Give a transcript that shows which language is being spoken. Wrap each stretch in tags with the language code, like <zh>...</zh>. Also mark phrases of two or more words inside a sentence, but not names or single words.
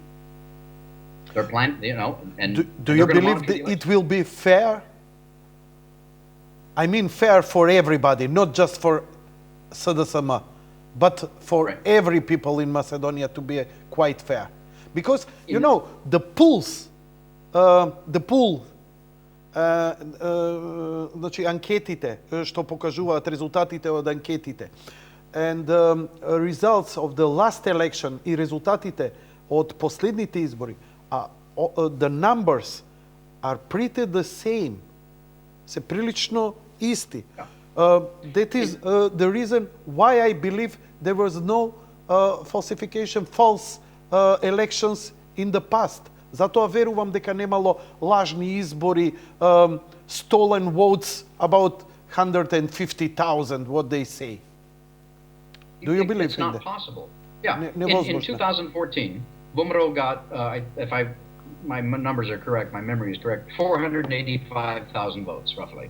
<en>They're planned, and do you believe that it will be fair? I mean fair for everybody, not just for SDSM, but for every people in Macedonia to be quite fair. Because, the pools,</en> <mk>значи анкетите што покажуваат резултатите од анкетите</mk> <en>and results of the last election</en> <mk>и резултатите од последните избори,</mk> <en>the numbers are pretty the same.</en> <mk>Се прилично исти.</mk> <en>That is the reason why I believe there was no falsification, false elections in the past.</en> <mk>Затоа верувам дека немало лажни избори,</mk> <en>stolen votes, about 150,000, what they say. Do you believe it's in not that? possible? Yeah. In 2014, Bumro got, if my numbers are correct, my memory is correct, 485,000 votes, roughly.</en>